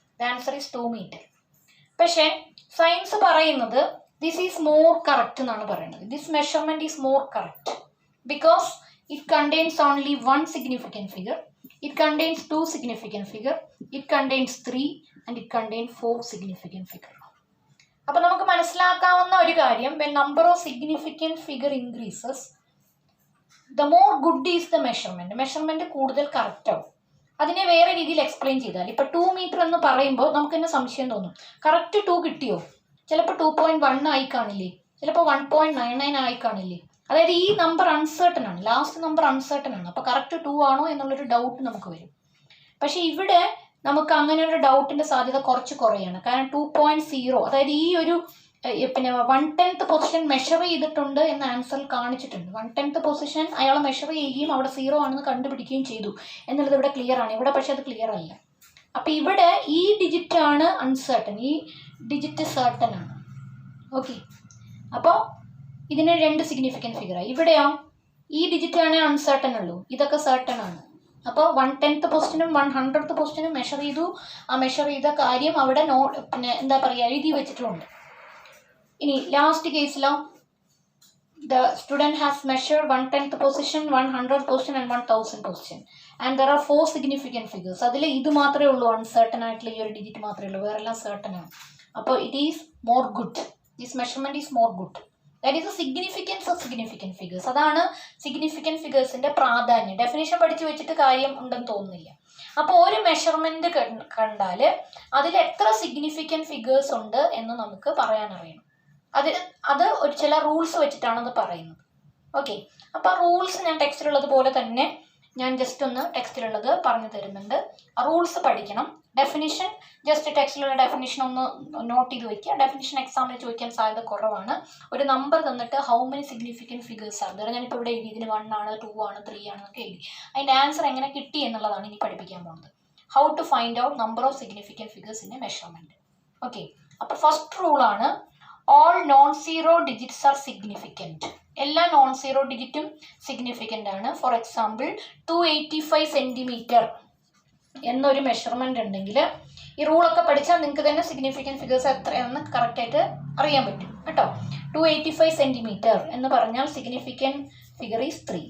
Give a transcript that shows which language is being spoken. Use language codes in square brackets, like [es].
[en] The answer is 2 metre. [ml] പക്ഷേ science പറയുന്നത് [en] this is more correct [ml] എന്നാണ് പറയുന്നത്. [en] This measurement is more correct because it contains only 1 significant figure, it contains 2 significant figure, it contains 3 and it contains 4 significant figure. [ml] അപ്പോൾ നമുക്ക് മനസ്സിലാക്കാവുന്ന ഒരു കാര്യം, [en] when number of significant figure increases, the more good is the measurement. [ml] Measurement കൂടുതൽ correct ആവും. അതിനെ വേറെ രീതിയിൽ explain ചെയ്താൽ, ഇപ്പോൾ 2 മീറ്റർ എന്ന് പറയുമ്പോൾ നമുക്ക് തന്നെ സംശയം തോന്നും, കറക്റ്റ് 2 കിട്ടിയോ? ചിലപ്പോൾ 2.1 ആയി കാണില്ലേ, ചിലപ്പോൾ 1.99 ആയി കാണില്ലേ. അതായത് ഈ നമ്പർ അൺസർട്ടൺ ആണ്, ലാസ്റ്റ് നമ്പർ അൺസർട്ടൺ ആണ്. അപ്പോൾ കറക്റ്റ് 2 ആണോ എന്നുള്ളൊരു ഡൗട്ട് നമുക്ക് വരും. പക്ഷേ ഇവിടെ നമുക്ക് അങ്ങനെ ഒരു ഡൗട്ടിൻ്റെ സാധ്യത കുറച്ച് കുറയാണ്. കാരണം 2.0, അതായത് ഈ ഒരു പിന്നെ 1/10 പൊസിഷൻ മെഷർ ചെയ്തിട്ടുണ്ട് എന്ന് ആൻസറിൽ കാണിച്ചിട്ടുണ്ട്. 1/10 പൊസിഷൻ അയാൾ മെഷർ ചെയ്യുകയും അവിടെ 0 ആണെന്ന് കണ്ടുപിടിക്കുകയും ചെയ്തു എന്നുള്ളത് ഇവിടെ ക്ലിയർ ആണ്. ഇവിടെ പക്ഷെ അത് ക്ലിയർ അല്ല. അപ്പോൾ ഇവിടെ ഈ ഡിജിറ്റ് ആണ് അൺസർട്ടൺ, ഈ ഡിജിറ്റ് സർട്ടൺ ആണ്. ഓക്കെ, അപ്പോൾ ഇതിന് 2 സിഗ്നിഫിക്കൻറ്റ് ഫിഗറായി. ഇവിടെയോ ഈ ഡിജിറ്റ് ആണ് അൺസർട്ടൺ ഉള്ളൂ, ഇതൊക്കെ സർട്ടൺ ആണ്. അപ്പോൾ 1/10 പൊസിഷനും 100th പൊസിഷനും മെഷർ ചെയ്തു. ആ മെഷർ ചെയ്ത കാര്യം അവിടെ പിന്നെ എന്താ പറയുക എഴുതി വെച്ചിട്ടുണ്ട്. ഇനി last കേസിലോ [en] the student has measured 1/10 position, 100th position and 1000 position and there are 4 significant figures. [ml] അതിൽ ഇത് മാത്രമേ ഉള്ളൂ അൺസർട്ടൺ ആയിട്ടുള്ള ഈ ഒരു ഡിജിറ്റ് മാത്രമേ ഉള്ളൂ, വേറെല്ലാം സർട്ടൺ ആണ്. [en] അപ്പോൾ it is more good, this measurement is more good. That is the significance of significant figures. [ml] അതാണ് സിഗ്നിഫിക്കൻറ്റ് ഫിഗേഴ്സിന്റെ പ്രാധാന്യം. ഡെഫിനേഷൻ പഠിച്ചു വെച്ചിട്ട് കാര്യം ഉണ്ടെന്ന് തോന്നുന്നില്ല. അപ്പോൾ ഒരു മെഷർമെന്റ് കണ്ടാൽ അതിൽ എത്ര സിഗ്നിഫിക്കൻറ്റ് ഫിഗേഴ്സ് ഉണ്ട് എന്ന് നമുക്ക് പറയാനറിയണം. അത് ഒരു ചില റൂൾസ് വെച്ചിട്ടാണ് അത് പറയുന്നത്. ഓക്കെ, അപ്പോൾ ആ റൂൾസ് ഞാൻ ടെക്സ്റ്റിലുള്ളത് പോലെ തന്നെ ഞാൻ ജസ്റ്റ് ഒന്ന് ടെക്സ്റ്റിലുള്ളത് പറഞ്ഞു തരുന്നുണ്ട്. ആ റൂൾസ് പഠിക്കണം. ഡെഫിനിഷൻ ജസ്റ്റ് ടെക്സ്റ്റിലുള്ള ഡെഫിനിഷൻ ഒന്ന് നോട്ട് ചെയ്ത് വയ്ക്കുക. ഡെഫിനിഷൻ എക്സാമിന് ചോദിക്കാൻ സാധ്യത കുറവാണ്. ഒരു നമ്പർ തന്നിട്ട് [en] how many significant figures [ml] ആണ്, അതായത് ഞാനിപ്പോൾ ഇവിടെ എഴുതി ഇതിന് 1 ആണ് 2 ആണ് 3 ആണ് എന്നൊക്കെ എഴുതി. അതിൻ്റെ ആൻസർ എങ്ങനെ കിട്ടി എന്നുള്ളതാണ് ഇനി പഠിപ്പിക്കാൻ പോകുന്നത്. [en] How to find out number of significant figures in a measurement. Okay, [ml] അപ്പോൾ first റൂളാണ് [en] all non-zero digits are significant. [ml] എല്ലാ നോൺ സീറോ ഡിജിറ്റും സിഗ്നിഫിക്കൻ്റ് ആണ്. ഫോർ എക്സാമ്പിൾ 285 സെൻറ്റിമീറ്റർ എന്നൊരു മെഷർമെൻ്റ് ഉണ്ടെങ്കിൽ ഈ റൂളൊക്കെ പഠിച്ചാൽ നിങ്ങൾക്ക് തന്നെ സിഗ്നിഫിക്കൻറ്റ് ഫിഗേഴ്സ് എത്രയാണെന്ന് കറക്റ്റായിട്ട് അറിയാൻ പറ്റും കേട്ടോ. 285 സെൻറ്റിമീറ്റർ എന്ന് പറഞ്ഞാൽ [en] Significant figure is 3.